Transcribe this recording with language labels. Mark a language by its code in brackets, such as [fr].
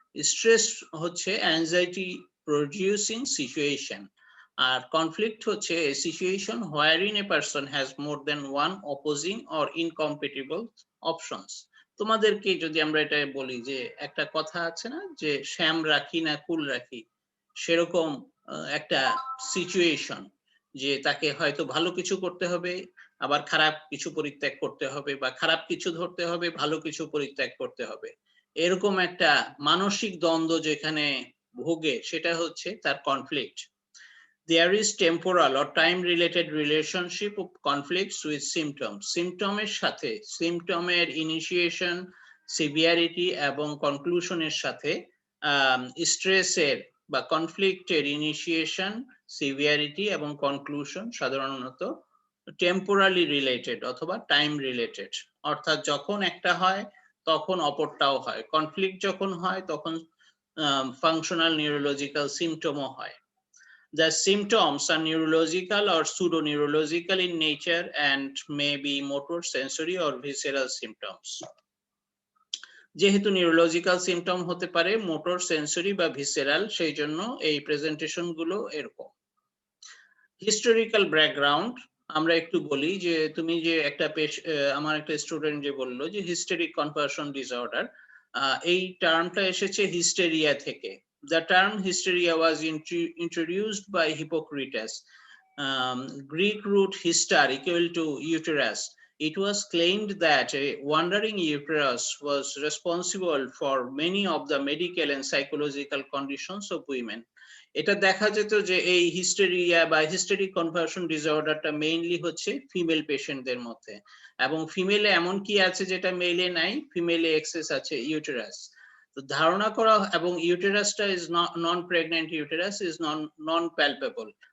[bn] Stress হচ্ছে anxiety producing situation, আর conflict হচ্ছে a situation [en] wherein a person has more than one opposing or incompatible options. [bn] তোমাদেরকে যদি আমরা এটা বলি যে একটা কথা আছে না যে শ্যাম রাখি না কুল রাখি, সেরকম একটা সিচুয়েশন যে তাকে হয়তো ভালো কিছু করতে হবে, আবার খারাপ কিছু পরিত্যাগ করতে হবে, বা খারাপ কিছু ধরতে হবে, ভালো কিছু পরিত্যাগ করতে হবে, এরকম একটা মানসিক দ্বন্দ্ব যেখানে ভোগে সেটা হচ্ছে তার conflict. [en] There is temporal or time related relationship of conflicts with symptoms. [bn] সিম্পটমের সাথে, সিম্পটমের ইনিশিয়েশন, সিভিয়ারিটি এবং কনক্লুশনের সাথে স্ট্রেসের বা কনফ্লিক্টের ইনিশিয়েশন, সিভিয়ারিটি এবং কনক্লুশন সাধারণত টেম্পোরালি রিলেটেড অথবা টাইম রিলেটেড, অর্থাৎ যখন একটা হয় তখন অপরটাও হয়। কনফ্লিক্ট যখন হয় তখন ফাংশনাল নিউরোলজিক্যাল সিম্পটমও হয়। [en] The symptoms are neurological or pseudo-neurological in nature and may be motor, sensory or visceral symptoms. [bn] যেহেতু নিউরোলজিক্যাল সিম্পটম হতে পারে মোটর, সেন্সরি বা ভিসেরাল, সেই জন্য এই প্রেজেন্টেশন গুলো এরকম। হিস্টোরিক্যাল ব্যাকগ্রাউন্ড আমরা একটু বলি যে তুমি যে একটা আমার একটা স্টুডেন্ট যে বললো যে হিস্টেরিক কনভার্সন ডিসঅর্ডার, এই টার্মটা এসেছে হিস্টেরিয়া থেকে। [en] The term hysteria was introduced by Hippocrates. Greek root histar equal to uterus. It was claimed that a wandering uterus was responsible for many of the medical and psychological conditions of women. [bn] এটা দেখা যেত যে এই hysteria বা হিস্টেরিক conversion ডিসঅর্ডারটা mainly হচ্ছে female পেশেন্টদের মধ্যে, এবং ফিমেলে এমন কি আছে যেটা মেলে নাই? ফিমেলে এক্সেস আছে ইউটেরাস। তো ধারণা করা, এবং [en] ইউটেরাসটা is non pregnant uterus is non palpable.